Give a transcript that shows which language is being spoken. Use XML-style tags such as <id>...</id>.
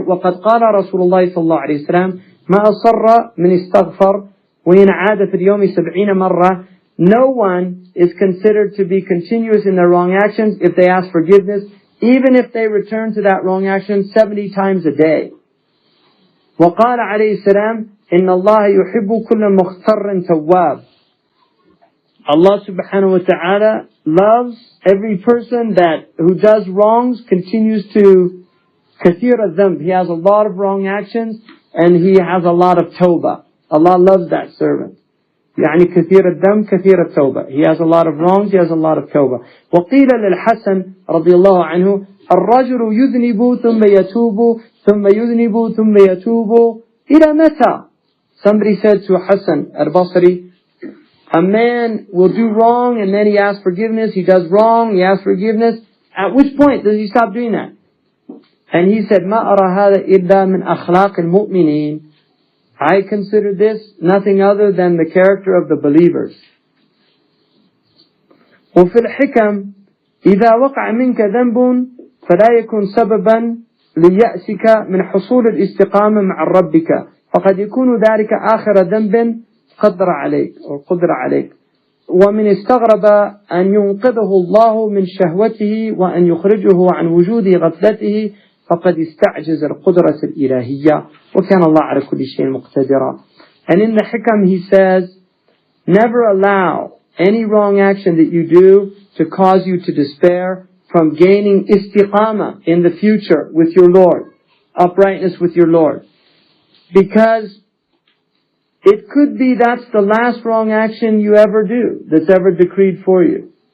<ar>وَقَدْ قَالَ رَسُولُ اللَّهِ صلى الله عليه وسلم مَا أَصَرَّ مِنْ اسْتَغْفَرْ وَإِنْ عَادَ فِي الْيَوْمِ 70 مرة.</ar> <en>No one is considered to be continuous in their wrong actions if they ask forgiveness, even if they return to that wrong action 70 times a day.</en> <ar>وقال عليه السلام إن الله يحب كل مختار تواب.</ar> <en>Allah subhanahu wa ta'ala loves every person who does wrongs, continues to</en> <ar>kathir al-dhanb.</ar> <en>He has a lot of wrong actions and he has a lot of tawbah. Allah loves that servant.</en> <ar>يعني كثير الذنب كثير التوبة.</ar> <en>He has a lot of wrongs, he has a lot of tawbah.</en> <ar>وقيل للحسن رضي الله عنه الرجل يذنب ثم يتوب ثم يذنب ثم يتوب إلى متى?</ar> <en>Somebody said to Hassan al-Basri, a man will do wrong and then he asks forgiveness. He does wrong, he asks forgiveness. At which point does he stop doing that? And he said,</en> <ar>ما أرى هذا إلا من أخلاق المؤمنين.</ar> <en>I consider this nothing other than the character of the believers.</en> <ar>وفي الحكم إذا وقع منك ذنب فلا يكون سببا ليأسك من حصول الاستقامة مع ربك فقد يكون ذلك آخر ذنب قدر عليك ومن استغرب أن ينقذه الله من شهوته وأن يخرجه عن وجود غفلته فقد استعجز القدرة الإلهية وكان الله على كل شيء مقتدرا.</ar> <en>And in the hikam he says, never allow any wrong action that you do to cause you to despair from gaining istiqamah in the future with your Lord, uprightness with your Lord. Because it could be that's the last wrong action you ever do, that's ever decreed for you.</en>